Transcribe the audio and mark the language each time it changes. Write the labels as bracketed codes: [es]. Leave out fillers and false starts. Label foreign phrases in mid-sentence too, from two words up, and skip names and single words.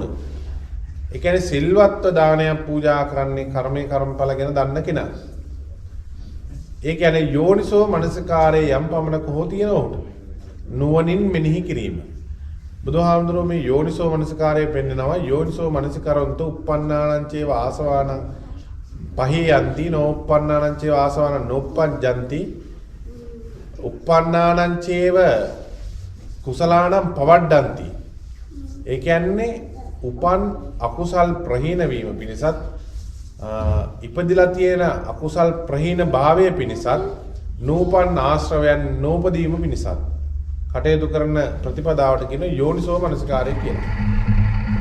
[si] ඒ කියන්නේ සිල්වත්ව දානයක් පූජා කරන්නේ කර්මයේ කර්මඵල ගැන දන්න කෙනා. ඒ කියන්නේ යෝනිසෝ මනසිකාරයේ යම් පමණක හෝ තියෙනවොත් නුවණින් මෙනෙහි කිරීම. බුදුහාමුදුරුවෝ මේ යෝනිසෝ මනසිකාරය පෙන්නනවා [pi] යෝනිසෝ මනසිකරොන්තු uppannānaං චේව ආසවානං පහියන්ති නෝප්පන්නානං චේව ආසවානං නෝප්පජ්ජන්ති uppannānaං චේව කුසලානම් පවඩ්ඩಂತಿ. [si] ඒ කියන්නේ උපන් අකුසල් ප්‍රහීන වීම පිණිසත් ඉපදිලා තියෙන අකුසල් ප්‍රහීන භාවයේ පිණිසත් නූපන් ආශ්‍රවයන් නූපදීම පිණිසත් කටයුතු කරන ප්‍රතිපදාවට කියන යෝනිසෝ මනසිකාරය කියලා.